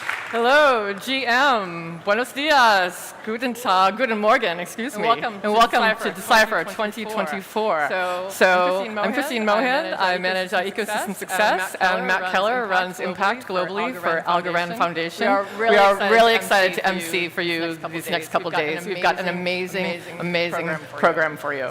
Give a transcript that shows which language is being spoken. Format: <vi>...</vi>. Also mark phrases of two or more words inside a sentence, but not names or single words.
<en>Hello, GM.</en> <es>Buenos dias.</es> <de>Guten Tag. Guten Morgen,</de> <en>excuse me. And welcome welcome to Decipher 2024. So, I'm Christine Mohan. I manage ecosystem success, and Matt Keller runs Impact globally for Algorand Foundation. We are really excited to MC for you these next couple days. We've got an amazing program for you.</en>